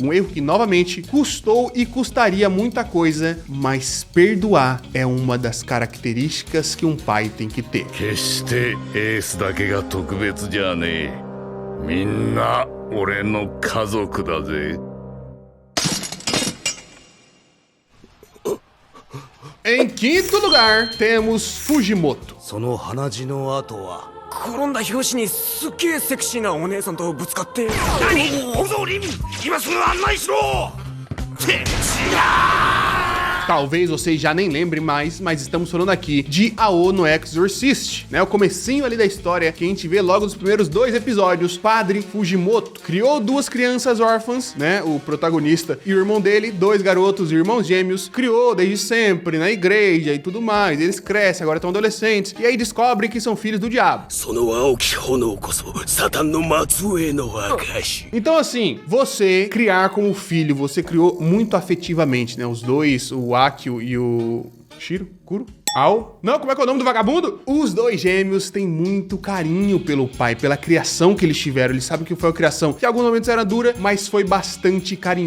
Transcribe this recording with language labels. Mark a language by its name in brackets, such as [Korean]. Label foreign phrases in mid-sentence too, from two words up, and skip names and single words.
[Portuguese] Um erro que, novamente, custou e custaria muita coisa, mas perdoar é uma das características que um pai tem que ter. Em 5º lugar, temos Fujimoto. [Japanese] 転んだ拍子にすっげえセクシーなお姉さんとぶつかって。何？小僧凛、今すぐ案内しろ。セクシーだ。 [Portuguese] Talvez vocês já nem lembrem mais, mas estamos falando aqui de Ao no Exorcist, né? O comecinho ali da história que a gente vê logo nos primeiros 2 episódios. Padre Fujimoto criou 2 crianças órfãs, né? O protagonista e o irmão dele, 2 garotos, irmãos gêmeos, criou desde sempre na igreja e tudo mais. Eles crescem, agora estão adolescentes, e aí descobrem que são filhos do diabo. [Japanese] その青き炎こそサタンの末裔の証 [Portuguese] Então assim, você criar como filho, você criou muito afetivamente, né? Os dois, o Akio e o Shiro? Kuro? Ao? Não, como é que é o nome do vagabundo? Os 2 gêmeos têm muito carinho pelo pai, pela criação que eles tiveram. Eles sabem que foi a criação que em alguns momentos era dura, mas foi bastante carinhosa.